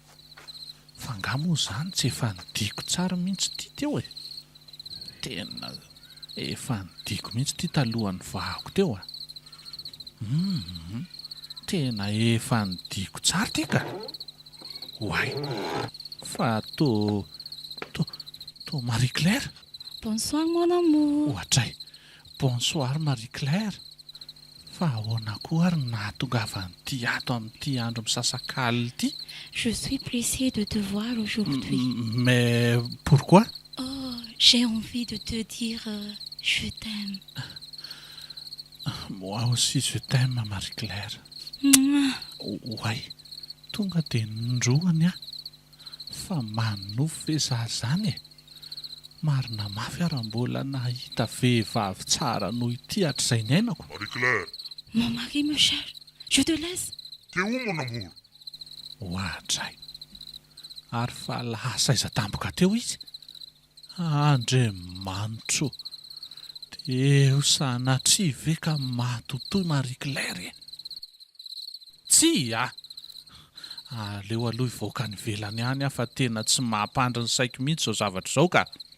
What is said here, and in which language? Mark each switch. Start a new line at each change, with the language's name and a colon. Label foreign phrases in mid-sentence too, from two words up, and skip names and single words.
Malagasy: Fa angamo izany tsy efa nidiko tsara mihitsy ity teo Tena efa nidiko mihitsy ity talohan'ny vahako teo Tena efa nidiko tsara ity ka. Oay, fa to Marie Claire.
French: Bonsoir mon amour.
Malagasy: Ohatray, bonsoir Marie Claire. Fa ahoana koa ary nahatongavan'ity ato amin'ity andro misasakaly ity?
French: Je suis pressée de te voir aujourd'hui. Mais pourquoi? Oh, j'ai envie de te dire je t'aime. Moi aussi je t'aime Marie Claire.
Malagasy: Oay, tonga dia nindroany fa manofo ve za zany marina mafy ary mbola nahita vehivavy tsara noho ity hatr'izay ny ainako. Marie Claire.
French: Mon mari me cherche. Je te laisse. T'es où mon amour?
Malagasy: Ohatray, ary fa lasa iza tampoka teo izy. Andriamanitro, eo sanatria ve ka matotoy Marie Claire Tsy aleo aloha hivoaka ny velany ihany fa tena tsy mampandry ny saiko mihitsy zao zavatra zao ka.